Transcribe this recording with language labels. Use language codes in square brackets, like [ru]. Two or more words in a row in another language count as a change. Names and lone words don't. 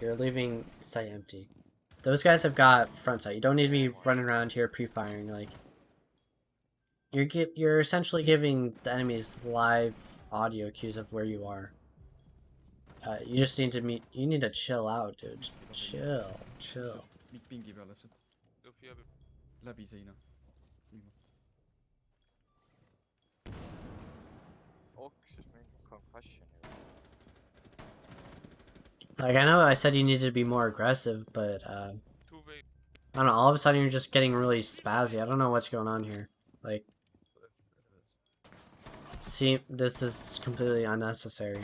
[en] You're leaving site empty. Those guys have got front site. You don't need to be running around here pre-firing. Like you're essentially giving the enemies live audio cues of where you are. You just need to you need to chill out, dude. Chill. [et] Pingi peal täpselt. Luffy abi. Läbi seina. Viimati. Oksis mingi concussion. [en] Like, I know I said you needed to be more aggressive, but, 2-way. I don't know, all of a sudden you're just getting really spazzy. I don't know what's going on here. Like, see, this is completely unnecessary.